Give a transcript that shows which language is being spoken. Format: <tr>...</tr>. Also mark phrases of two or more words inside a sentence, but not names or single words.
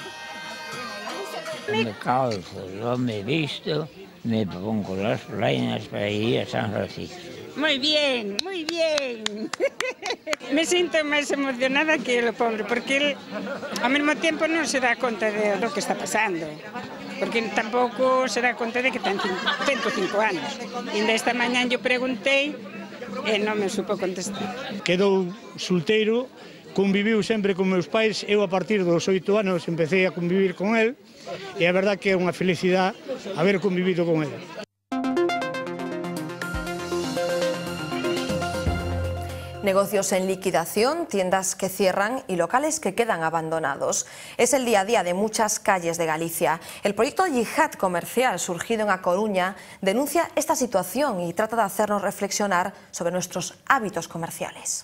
<es>Me calzo, yo me visto, me pongo las reinas para ir a San Francisco. Muy bien, muy bien. Me siento más emocionada que el pobre, porque él al mismo tiempo no se da cuenta de lo que está pasando, porque</es> <gl>tampouco se dá conta de que ten 105 anos. E esta mañá yo preguntei e non me supo contestar. Quedou solteiro, conviviu sempre con meus pais, eu a partir dos 8 anos</gl> <es>empecé a convivir con él,</es> <gl>e a verdad que é unha felicidade haber convivido</gl> <es>con él. Negocios en liquidación, tiendas que cierran y locales que quedan abandonados. Es el día a día de muchas calles de Galicia. El proyecto Yihad Comercial, surgido en A Coruña, denuncia esta situación y trata de hacernos reflexionar sobre nuestros hábitos comerciales.</es>